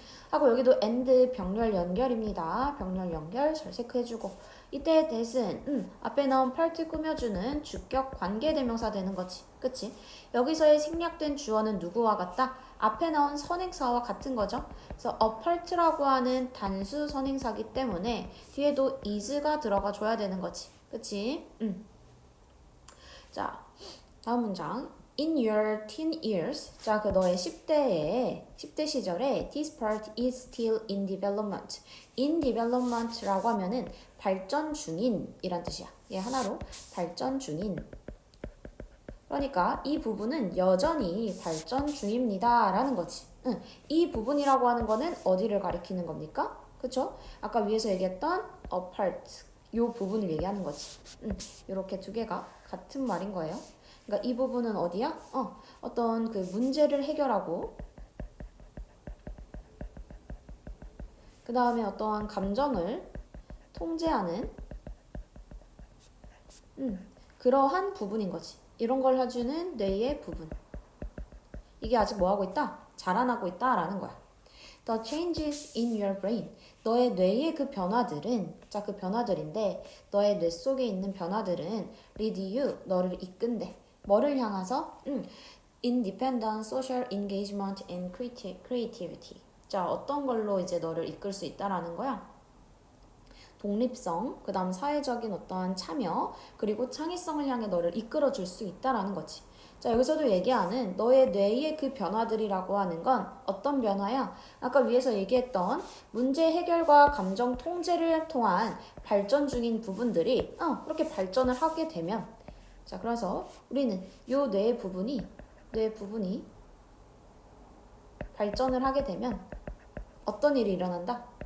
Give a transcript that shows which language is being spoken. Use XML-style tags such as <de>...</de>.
<ko>하고 여기도 and 병렬 연결입니다. 병렬 연결 잘 체크해주고, 이때 that은 앞에 나온 part 꾸며주는 주격 관계대명사 되는 거지. 그치? 여기서의 생략된 주어는 누구와 같다? 앞에 나온 선행사와 같은 거죠. 그래서 a part라고 하는 단수 선행사기 때문에 뒤에도 is가 들어가 줘야 되는 거지. 그치? 자, 다음 문장.</ko> <en>In your teen years,</en> <ko>자, 그 너의 10대 시절에</ko> <en>this part is still in development.</en> <ko>in development라고 하면은 발전 중인 이란 뜻이야. 얘 하나로 발전 중인. 그러니까 이 부분은 여전히 발전 중입니다 라는 거지. 이 부분이라고 하는 거는 어디를 가리키는 겁니까? 그쵸? 아까 위에서 얘기했던 a part, 요 부분을 얘기하는 거지. 요렇게 두 개가 같은 말인 거예요. 그러니까 이 부분은 어디야? 어떤 그 문제를 해결하고, 그 다음에 어떠한 감정을 통제하는 그러한 부분인 거지. 이런 걸 해주는 뇌의 부분. 이게 아직 뭐 하고 있다? 자라나고 있다라는 거야.</ko> <en>The changes in your brain.</en> <ko>너의 뇌의 그 변화들은, 자, 그 변화들인데 너의 뇌 속에 있는 변화들은</ko> <en>lead you,</en> <ko>너를 이끈대. 뭐를 향해서?</ko> <en>Independent social engagement and creativity.</en> <ko>자, 어떤 걸로 이제 너를 이끌 수 있다라는 거야? 독립성, 그 다음 사회적인 어떠한 참여, 그리고 창의성을 향해 너를 이끌어 줄 수 있다라는 거지. 자, 여기서도 얘기하는 너의 뇌의 그 변화들이라고 하는 건 어떤 변화야? 아까 위에서 얘기했던 문제 해결과 감정 통제를 통한 발전 중인 부분들이 그렇게 발전을 하게 되면, 자, 그래서 우리는 요 뇌 부분이 발전을 하게 되면 어떤 일이 일어난다?</ko>